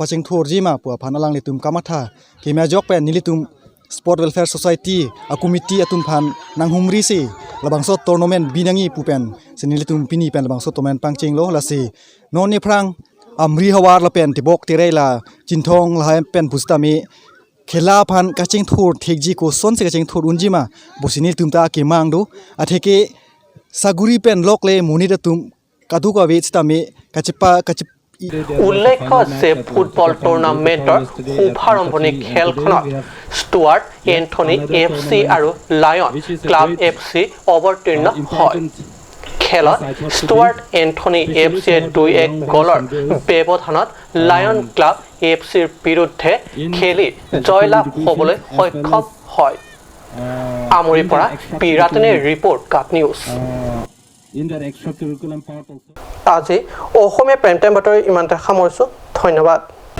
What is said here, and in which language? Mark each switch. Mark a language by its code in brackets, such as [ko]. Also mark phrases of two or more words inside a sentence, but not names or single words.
[mjw] paching thor ji ma pu phan alangli tum kamatha kimya jok pen nilitum Sport Welfare Society a committee atum phan nang humri se labangso tournament binangi pupen senilitum pini pen labangso tournament pangching lo la se non ni phrang amri hawar la pen tibok tirela chinthong la pen bustami khela phan kaching thur thekji ko son se kaching thur unjima bosinil tumta ke mangdu atheke saguri pen lokle munida tum kadu ka vechtami kachipa kachip [as] উল্লেখ্য যে ফুটবল টুৰ্ণামেণ্টৰ শুভাৰম্ভণি খেলখনত ষ্টুৱাৰ্ট এন্থনী FC আৰু লায়ন ক্লাব FC অৱতীৰ্ণ হয় খেলত ষ্টুৱাৰ্ট এন্থনী FC 2-1 গলৰ ব্যৱধানত লায়ন ক্লাব FCৰ বিৰুদ্ধে খেলি জয়লাভ হ'বলৈ সক্ষম হয় আমৰিৰ পৰা পিৰাটনে ৰিপৰ্ট কাট নিউজ আজি অসমীয়া প্ৰাইম টাইম বাতৰি ইমানতে সামৰিছোঁ ধন্যবাদ